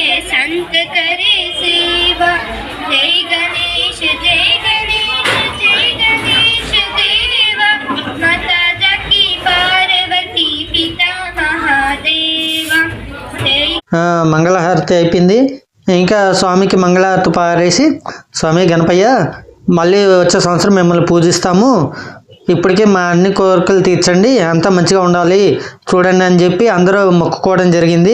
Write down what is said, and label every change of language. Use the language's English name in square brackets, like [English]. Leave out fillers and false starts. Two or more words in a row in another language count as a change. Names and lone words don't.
[Hindi] संत करे सेवा जय गणेश जय गणेश जय गणेश देवा माता जाकी पार्वती पिता महादेवा [Telugu] మంగళహారతి అయిపోయింది. ఇంకా స్వామికి మంగళహారతి పారేసి స్వామి గణపయ్య మళ్ళీ వచ్చే సంవత్సరం మిమ్మల్ని పూజిస్తాము, ఇప్పటికే మా అన్ని కోరికలు తీర్చండి, అంతా మంచిగా ఉండాలి చూడండి అని చెప్పి అందరూ మొక్కుకోవడం జరిగింది.